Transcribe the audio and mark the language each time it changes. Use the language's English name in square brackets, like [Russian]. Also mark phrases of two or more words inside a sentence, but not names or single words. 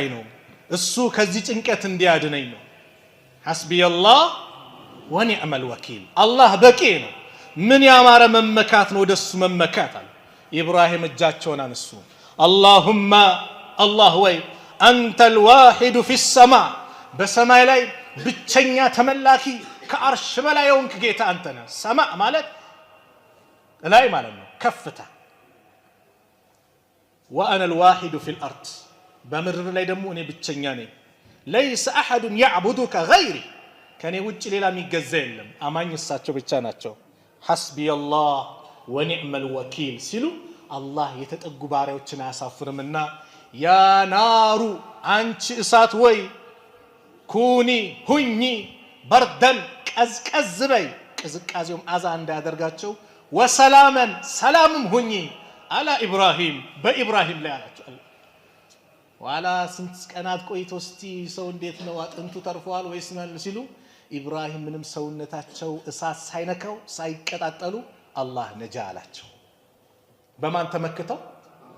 [Amharic] ነው። እሱ ከዚህ ጭንቀት እንዲያድነኝ ነው። [Arabic] حسبي الله ونعم الوكيل [Amharic] አላህ በቂ ነው። ምን ያማረ መመካት ነው ወደሱ መመካት አለ። ኢብራሂም እጃቸውን አነሱ። አላሁማ አላህ ወይ [Arabic] أنت الواحد في السماء [Amharic] በሰማይ ላይ ብቸኛ ተመላኪ ከአርሽ በላይ የሆንክ ጌታ አንተ ነህ። ሰማ ማለት ላይ ማለት ነው ከፍታ። [Arabic] وأنا الواحد في الأرض [Amharic] በምድር ላይ ደግሞ እኔ ብቸኛ ነኝ። [Arabic] ليس احد يعبدك غيري [Amharic] ከኔ ውጭ ሌላ የሚገዛ የለም። አማኝ እሳቸው ብቻ ናቸው። [Arabic] حسبي الله ونعم الوكيل [Amharic] ሲሉ አላህ የተጠጉ ባሪያዎችን አያሳፍርምና ያ ናሩ አንቺ እሳት ወይ ኩኒ ሁኚ በርደን ቀዝቀዝ በይ ቅዝቃዜውም አዛ እንዳያደርጋቸው ወሰላመን ሰላምም ሁኚ [Arabic] على إبراهيم [Amharic] በኢብራሂም ላይ አላቸው። ዋላ ስንት ቀናት ቆይቶ እስቲ ሰው እንዴት ነው አጥንቱ ተርፏል ወይስ ምን ሲሉ ኢብራሂም ምንም ሰውነታቸው እሳት ሳይነካው ሳይቀጣጠሉ አላህ ነጃ አላቸው። በማን ተመክተው?